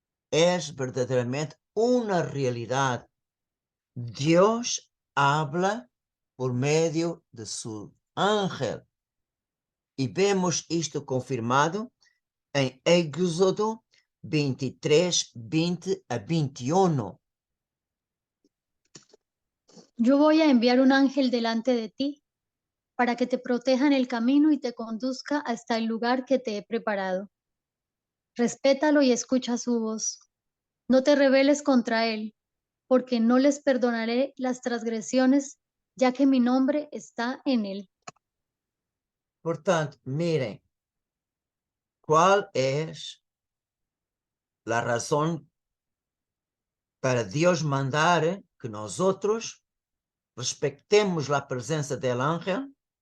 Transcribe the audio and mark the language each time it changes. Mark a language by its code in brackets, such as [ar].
[pt] És verdadeiramente uma realidade. Deus habla por meio de seu ángel. E vemos isto confirmado em Éxodo 23, 20 a 21. [es] Yo voy a enviar un ángel delante de ti para que te proteja en el camino y te conduzca hasta el lugar que te he preparado. Respétalo y escucha su voz. No te rebeles contra él, porque no les perdonaré las transgresiones, ya que mi nombre está en él. [pt] Portanto, mirem, qual é a razão para Deus mandar que nós outros respeitemos a presença do ángel?